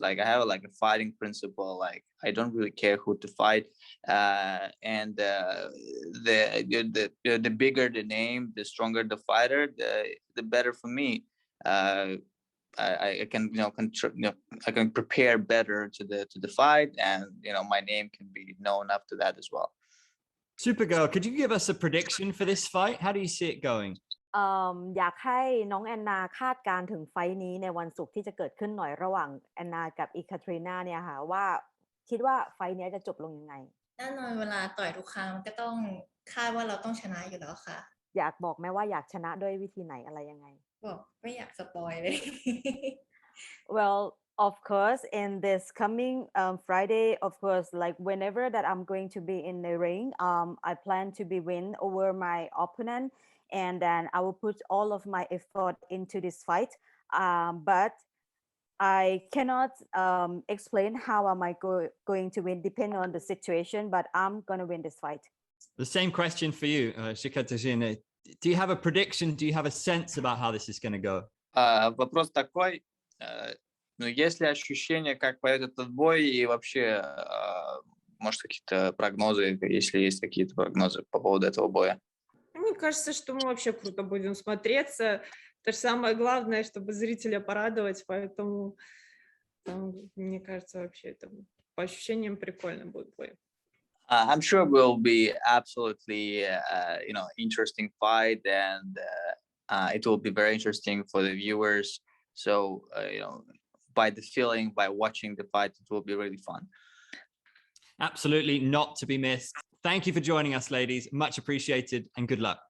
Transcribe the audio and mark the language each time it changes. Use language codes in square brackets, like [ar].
[en] Like I have like a fighting principle. Like I don't really care who to fight, and the bigger the name, the stronger the fighter, the better for me. I can I can prepare better to the fight, and my name can be known after that as well. Supergirl, could you give us a prediction for this fight? How do you see it going? [th] อยากให้น้องแอนนาคาดการถึงไฟท์นี้ในวันศุกร์ที่จะเกิดขึ้นหน่อยระหว่างแอนนากับอีคาทรีนาเนี่ยค่ะว่าคิดว่าไฟท์นี้จะจบลงยังไง แน่นอนเวลาต่อยทุกครั้งมันก็ต้องคาดว่าเราต้องชนะอยู่แล้วค่ะ อยากบอกไหมว่าอยากชนะด้วยวิธีไหนอะไรยังไง บอกไม่อยากสปอยเลย [en] Well, of course, in this coming Friday, of course, like whenever that I'm going to be in the ring, I plan to be win over my opponent, and then I will put all of my effort into this fight. But I cannot explain how am I going to win, depending on the situation, but I'm gonna win this fight. The same question for you, Ekaterina. Do you have a prediction? Do you have a sense about how this is going to go? [ru] Вопрос такой, ну, есть ли ощущение, как пойдет этот бой, и вообще, может, какие-то прогнозы, если есть какие-то прогнозы по поводу этого боя? Мне кажется, что мы вообще круто будем смотреться. Это же самое главное, чтобы зрителя порадовать, поэтому мне кажется, вообще это по ощущениям прикольно будет бой. [en] I'm sure it will be absolutely, interesting fight, and it will be very interesting for the viewers. So, by the feeling, by watching the fight, it will be really fun. Absolutely not to be missed. Thank you for joining us, ladies. Much appreciated, and good luck.